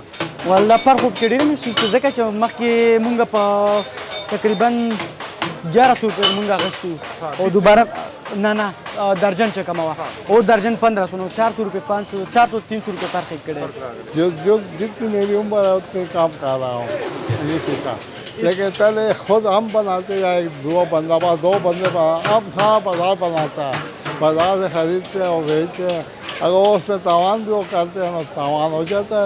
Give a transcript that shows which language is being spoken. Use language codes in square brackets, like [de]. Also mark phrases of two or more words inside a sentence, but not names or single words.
[ps] والله فرق خو پکې ډېر محسوس دی ځکه چې مخکې مونږ په تقریبا 1100 روپये مونږ اخیستو او دوباره نه درجن چې کمه وه او درجن 1500 نو 400 روپये 500 400 300 روپये فرق کړی. [ur] جو جتنی میری عمر ہے اتنے کام کر رہا ہوں یہ سیکھا، لیکن پہلے خود ہم بناتے یا دو بندے اب سارا بازار بناتا ہے، بازار سے خریدتے ہیں اور بیچتے ہیں. اگر وہ اس میں تاوان بھی وہ کرتے ہیں تو تاوان ہو جاتا ہے.